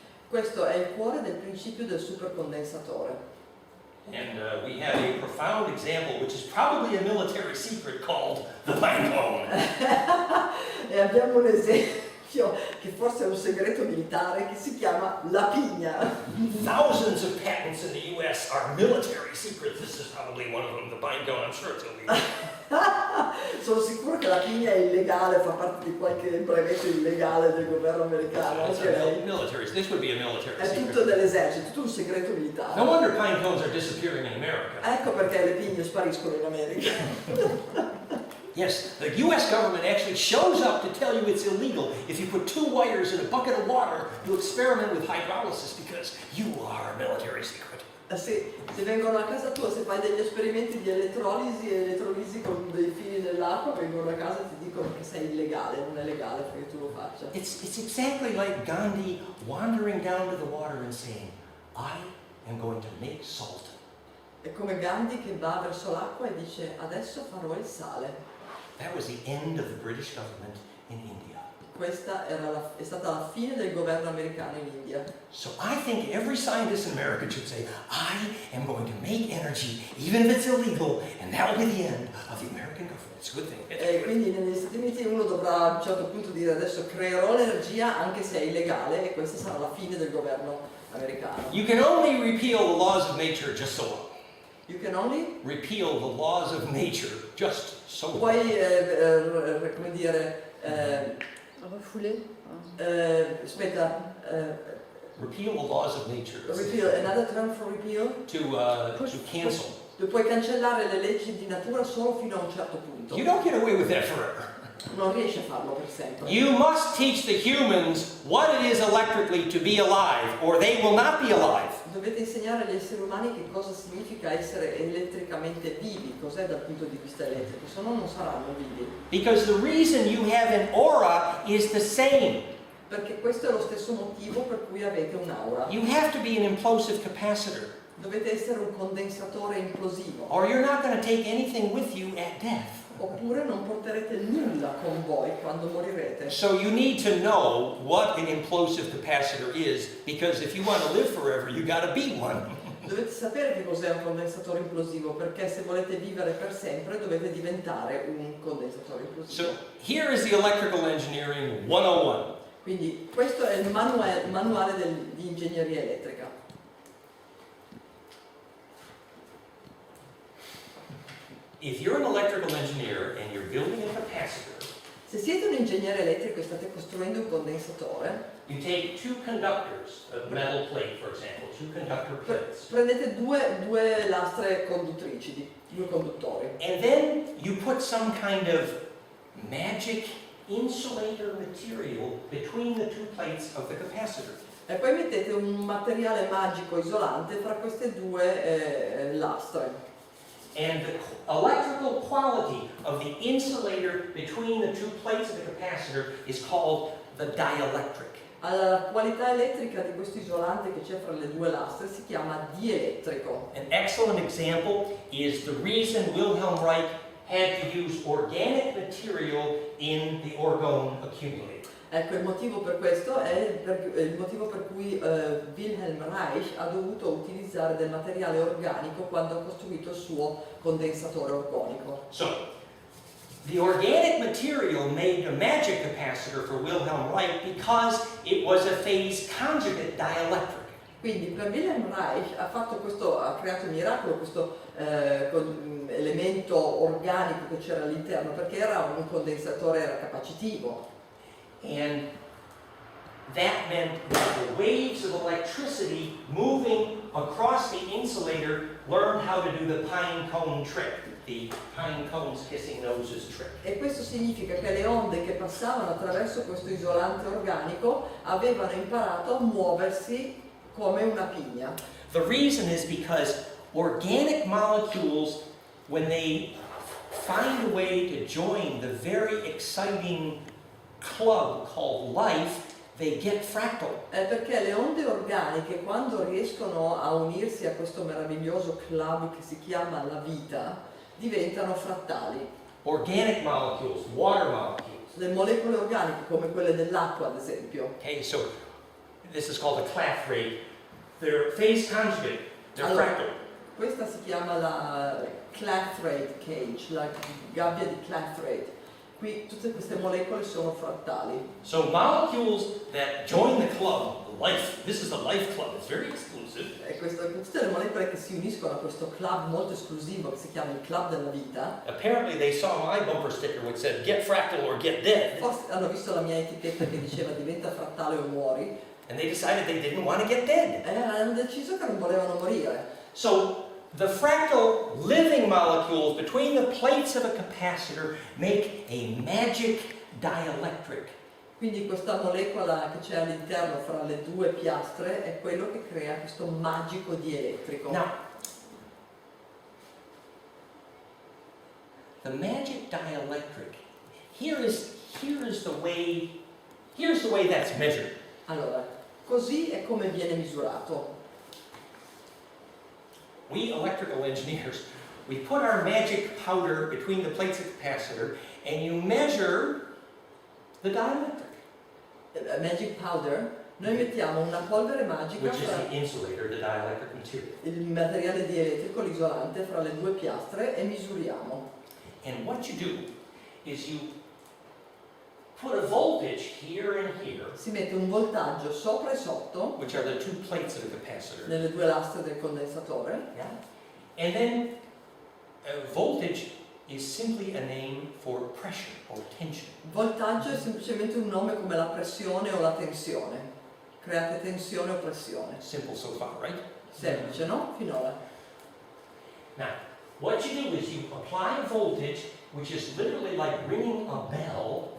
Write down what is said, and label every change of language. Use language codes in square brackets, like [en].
[it] Questo è il cuore del principio del supercondensatore. [en] And we have a profound example, which is probably a military secret, called the pine cone. [it] E abbiamo un esempio che forse è un segreto militare che si chiama la pigna. [en] Thousands of patents in the US are military secrets. This is probably one of them, the pine cone. I'm sure it's illegal. [it] Sono sicuro che la pigna è illegale, fa parte di qualche brevetto illegale del governo americano. [en] It's Ok? a military. This would be a military [it] È tutto [en] secret. [it] dell'esercito, tutto un segreto militare. [en] No wonder pine cones are disappearing in America. [it] Ecco perché le pigne spariscono in America. [en] Yes, the US government actually shows up to tell you it's illegal. If you put 2 wires in a bucket of water, you experiment with hydrolysis because you are a military secret. [it] Sì, se vengono a casa tua, se fai degli esperimenti di elettrolisi con dei fili nell'acqua, vengono a casa e ti dicono che sei illegale, non è legale perché tu lo faccia. [en] It's exactly like Gandhi wandering down to the water and saying, I am going to make salt. [it] È come Gandhi che va verso l'acqua e dice adesso farò il sale. [en] That was the end of the British government in India. [it] Questa è stata la fine del governo americano in India. [en] So I think every scientist in America should say, I am going to make energy, even if it's illegal, and that will be the end of the American government. It's a good thing. It's a [it] E [en] good thing. [it] quindi negli Stati Uniti uno dovrà a un certo punto dire adesso creerò l'energia anche se è illegale e questa sarà la fine del governo americano. [en] You can only repeal the laws of nature just so long. You can only Repeal the laws of nature just so long. [it] puoi, come dire, Refoulé. aspetta, [en] Repeal the laws of nature. repeal, another term for repeal? To cancel. [it] Tu puoi cancellare le leggi di natura solo fino a un certo punto. [en] You don't get away with that forever. [it] Non riesci a farlo per sempre. [en] You must teach the humans what it is electrically to be alive, or they will not be alive. [it] Dovete insegnare agli esseri umani che cosa significa essere elettricamente vivi, cos'è dal punto di vista elettrico, se no non saranno vivi. [en] Because the reason you have an aura is the same. [it] Perché questo è lo stesso motivo per cui avete un'aura. [en] You have to be an implosive capacitor, [it] Dovete essere un condensatore implosivo, [en] or you're not going to take anything with you at death. [it] oppure non porterete nulla con voi quando morirete. [en] So you need to know what an implosive capacitor is, because if you want to live forever, you got to be one. [it] Dovete sapere che cos'è un condensatore implosivo, perché se volete vivere per sempre dovete diventare un condensatore implosivo. [en] So here is the electrical engineering 101. [it] Quindi questo è il manuale di ingegneria elettrica. [en] If you're an electrical engineer and you're building a capacitor, [it] Se siete un ingegnere elettrico e state costruendo un condensatore, [en] you take 2 conductors, a metal plate for example, 2 conductor plates, [it] prendete due lastre conduttrici, due conduttori, [en] and then you put some kind of magic insulator material between the 2 plates of the capacitor. [it] e poi mettete un materiale magico isolante fra queste due lastre. [en] And the electrical quality of the insulator between the 2 plates of the capacitor is called the dielectric. [it] Allora, la qualità elettrica di questo isolante che c'è fra le due lastre si chiama dielettrico. [en] An excellent example is the reason Wilhelm Reich had to use organic material in the orgone accumulator. [it] Ecco, il motivo per questo è il motivo per cui Wilhelm Reich ha dovuto utilizzare del materiale organico quando ha costruito il suo condensatore organico. [en] So, the organic material made a magic capacitor for Wilhelm Reich because it was a phase conjugate dielectric. [it] Quindi per Wilhelm Reich ha creato un miracolo, questo elemento organico che c'era all'interno, perché era un condensatore, era capacitivo. [en] And that meant that the waves of electricity moving across the insulator learned how to do the pine cone trick, the pine cones kissing noses trick. [it] E questo significa che le onde che passavano attraverso questo isolante organico avevano imparato a muoversi come una pigna. [en] The reason is because organic molecules, when they find a way to join the very exciting club called life, they get fractal. [it] È perché le onde organiche, quando riescono a unirsi a questo meraviglioso club che si chiama la vita, diventano frattali. [en] Organic molecules, water molecules, [it] Le molecole organiche come quelle dell'acqua, ad esempio. [en] Okay, so this is called a clathrate. They're phase conjugate. They're [it] Allora, [en] fractal. [it] questa si chiama la clathrate cage, la gabbia di clathrate. Qui tutte queste molecole sono frattali. [en] So molecules that join the club, life. This is the life club. It's very exclusive. [it] E tutte le molecole che si uniscono a questo club molto esclusivo che si chiama il club della vita. [en] Apparently they saw my bumper sticker which said "Get fractal or get dead," [it] Forse hanno visto la mia etichetta che diceva diventa frattale o muori. [en] and they decided they didn't want to get dead. [it] E hanno deciso che non volevano morire. [en] So the fractal living molecules between the plates of a capacitor make a magic dielectric. [it] Quindi questa molecola che c'è all'interno fra le due piastre è quello che crea questo magico dielettrico. [en] Now, the magic dielectric, here's the way that's measured. [it] Allora, così è come viene misurato. [en] We electrical engineers, we put our magic powder between the plates of the capacitor and you measure the dielectric, Magic powder, [it] noi mettiamo una polvere magica [en] which is [it] fra [en] the insulator, the dielectric material. [it] il materiale dielettrico, l'isolante, fra le due piastre e misuriamo. [en] And what you do is you put a voltage here and here, [it] Si mette un voltaggio sopra e sotto [en] which are the two plates of the capacitor. [it] nelle due lastre del condensatore. [en] Yeah. And then voltage is simply a name for pressure or tension. [it] Voltaggio è semplicemente un nome come la pressione o la tensione. Create tensione o pressione. [en] Simple so far, right? [it] Semplice, no? Finora. [en] Now, what you do is you apply voltage, which is literally like ringing a bell,